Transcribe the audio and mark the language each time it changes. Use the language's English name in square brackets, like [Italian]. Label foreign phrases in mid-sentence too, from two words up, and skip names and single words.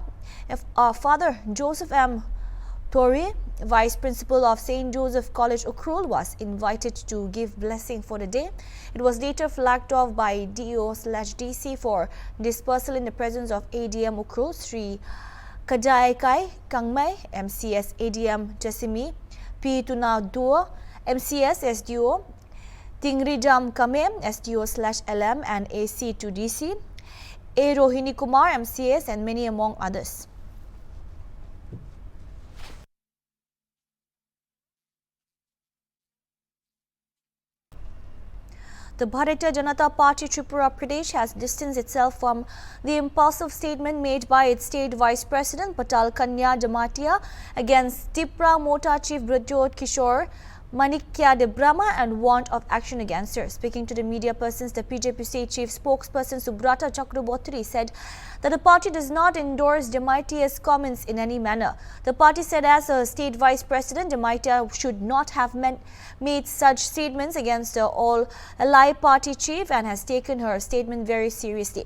[English] Father Joseph M. Tori, Vice Principal of St. Joseph College Ukhrul, was invited to give blessing for the day. It was later flagged off by DO/DC for dispersal in the presence of ADM Ukhrul, Sri Kajai Kai Kangmai, MCS ADM Jasimi, P. Tuna Duo, MCS SDO, Tingrijam Kame, SDO/LM and AC to DC, A. Rohini Kumar, MCS and many among others. The Bharatiya Janata Party Tripura Pradesh has distanced itself from the impulsive statement made by its state vice president Patal Kanya Jamatia against Tipra Mota Chief Brajot Kishore Manikya de Brahma and want of action against her. Speaking to the media persons, the BJP state chief spokesperson Subrata Chakraborty said that the party does not endorse Jamaitia's comments in any manner. The party said as a state vice president, Jamaitia should not have made such statements against the all-ally party chief and has taken her statement very seriously.